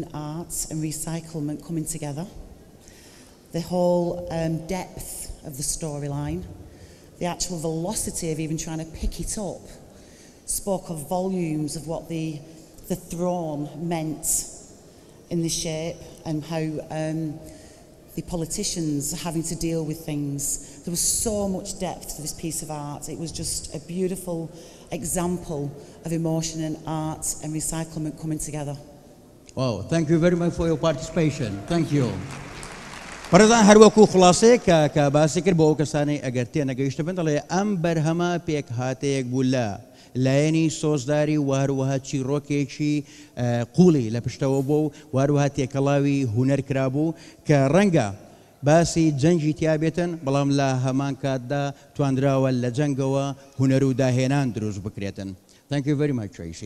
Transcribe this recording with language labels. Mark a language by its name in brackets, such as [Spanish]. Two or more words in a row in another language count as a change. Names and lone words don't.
[English] art and recyclement coming together, the whole depth of the storyline, the actual velocity of even trying to pick it up, spoke of volumes of what the throne meant in the shape and how the politicians are having to deal with things. There was so much depth to this piece of art. It was just a beautiful example of emotion and art and recyclement coming together. Wow, thank you very much for your participation. Thank you. [Central Kurdish] بەڕێزان هەروەکو خلاصەیە کە باسی کرد بۆ ئەو کەسانی ئەگەر تێنەگەیشتە بن دەڵێ ئەم بەرهەمە پێک هاتەیەک بوو لە لایەنی سۆزداری و هەروەها چیرۆکێکی قوڵی لە پشتەوە بوو و هەروەها تێکەڵاوی هونەر کرابوو کە ڕەنگە باسی جەنگی تیابێتن بەڵام لە هەمان کاتدا توانراوە لە جەنگەوە هونەر و داهێنان دروست بکرێتن. [English] Thank you very much Tracy.